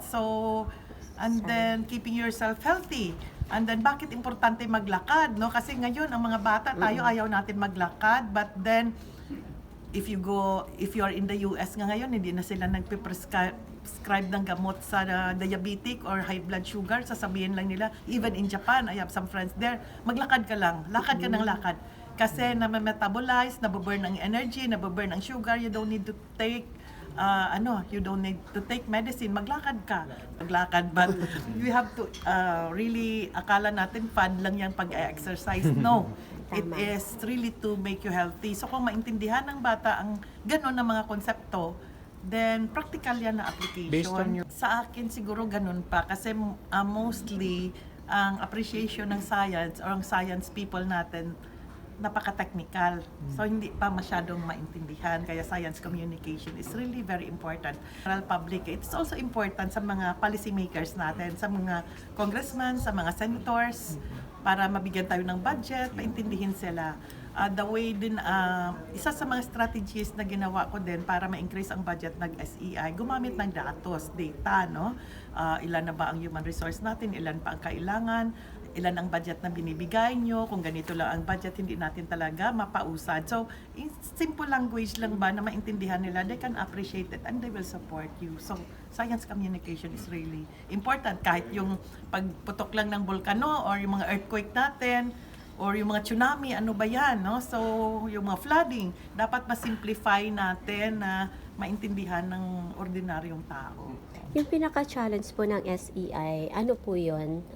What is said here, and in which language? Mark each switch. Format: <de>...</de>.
<en>So, and then keeping yourself healthy.</en> <tl>And then bakit importante maglakad, no? Kasi ngayon ang mga bata tayo ayaw natin maglakad,</tl> <en>but then if you are in the US</en> <tl>nga ngayon, hindi na sila nagpe-prescribe ng gamot sa diabetic or high blood sugar. Sasabihin lang nila,</tl> <en>even in Japan, I have some friends there,</en> <tl>maglakad ka lang, lakad ka ng lakad. Kasi na-metabolize, nababurn ang energy, nababurn ang sugar,</tl> <en>you don't need to take medicine,</en> <tl>maglakad ka.</tl> <en>But we have to really,</en> <tl>akala natin fun lang yung pag-exercise.</tl> <en>No, it is really to make you healthy.</en> <tl>So kung maintindihan ng bata ang gano'n na mga konsepto, then practical yan na application. Sa akin siguro ganun pa kasi mostly ang appreciation ng science or ang science people natin napaka-technical. So, hindi pa masyadong maintindihan.</tl> <en>Kaya science communication is really very important. General public, it's also important</en> <tl>sa mga policy makers natin, sa mga congressmen, sa mga senators, para mabigyan tayo ng budget, maintindihin sila. The way din, isa sa mga strategies na ginawa ko din para ma-increase ang budget ng SEI, gumamit ng data, no? Ilan na ba ang human resource natin, ilan pa ang kailangan, ilan ang budget na binibigay nyo, kung ganito lang ang budget, hindi natin talaga mapausad.</tl> <en>So, in simple language</en> <tl>lang ba na maintindihan nila,</tl> <en>they can appreciate it and they will support you. So, science communication is really important.</en> <tl>Kahit yung pagputok lang ng volcano or yung mga earthquake natin, or yung mga tsunami, ano ba yan, no? So, yung mga flooding, dapat ma-simplify natin na maintindihan ng ordinaryong tao. Yung pinaka-challenge po ng SEI, ano po yun?</tl>